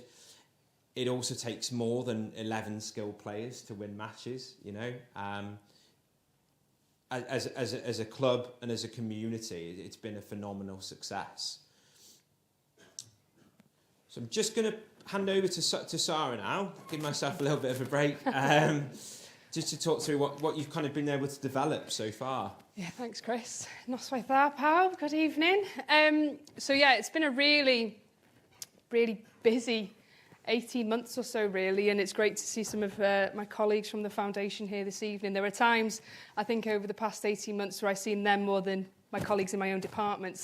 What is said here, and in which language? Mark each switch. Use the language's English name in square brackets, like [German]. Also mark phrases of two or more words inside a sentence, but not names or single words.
[English] It also takes more than 11 skilled players to win matches, as a club and as a community, it's been a phenomenal success. So I'm just going to hand over to Sara now, give myself a little bit of a break, just to talk through what you've kind of been able to develop so far. Yeah, thanks, [Welsh] Chris. Noswaith dda, pawb. [English] Good evening. So yeah, it's been a really, really busy 18 months or so, really, and it's great to see some of my colleagues from the foundation here this evening. There were times, I think, over the past 18 months where I've seen them more than my colleagues in my own department.